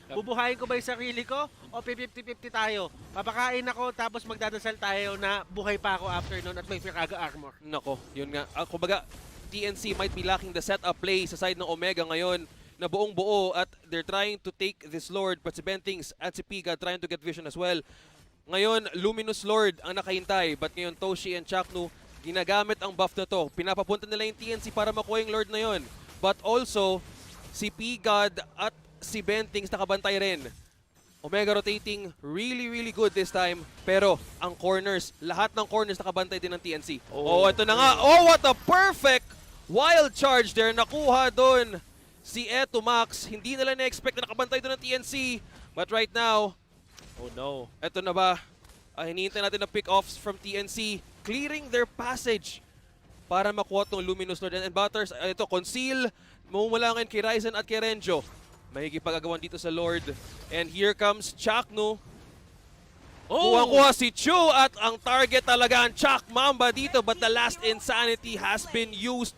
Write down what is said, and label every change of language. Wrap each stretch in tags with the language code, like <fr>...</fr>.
<tl>Bubuhayin ko ba yung sarili ko o 50-50 tayo? Papakain ako tapos magdadasal tayo na buhay pa ako after nun at may Firaga armor. Nako, yun nga. Kumbaga,</tl> <en>TNC might be lacking the setup play</en> <tl>sa side ng Omega ngayon na buong buo at</tl> <en>they're trying to take this Lord but si BENTHINGS at si PGOD trying to get vision as well.</en> <tl>Ngayon, Luminous Lord ang nakahintay but ngayon Toshi and CHAKNU ginagamit ang buff na to. Pinapapunta nila yung TNC para makuha yung Lord na yun. But also, si PGOD at si BENTHINGS nakabantay rin.</tl> <en>Omega rotating really good this time.</en> <tl>Pero ang corners, lahat ng corners nakabantay din ng TNC. Oh, ito na nga.</tl> <en>Oh, what a perfect wild charge there.</en> <tl>Nakuha doon si Max. Hindi nila na-expect na nakabantay doon ng TNC.</tl> <en>But right now, Oh no.</en> <tl>ito na ba? Hinihintay natin na pick-offs from TNC.</tl> <en>Clearing their passage</en> <tl>para makuha itong</tl> <en>Luminous Lord.</en> <tl>And Butters, ito, conceal. Mumulangin kay RAIZEN at kay RENZIO. Mahigipag-agawan dito sa Lord. And here comes CHAKNU. Kuha-kuha si CHUUU at ang target talaga ang Chak Mamba dito.</tl> <en>But the last insanity has been used.</en>